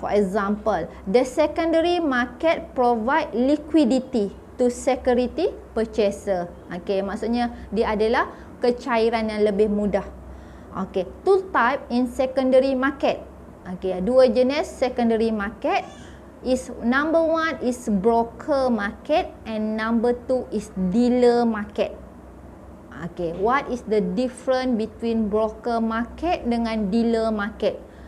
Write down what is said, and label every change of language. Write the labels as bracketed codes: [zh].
[en] For example, the secondary market provide liquidity to security purchaser. [id] Okay, maksudnya dia adalah kecairan yang lebih mudah. [en] Okay, two type in secondary market. Okay, [id] dua jenis [en] secondary market is number 1 is broker market and number 2 is dealer market. Okay, what is the difference between broker market [id] dengan [en] dealer market?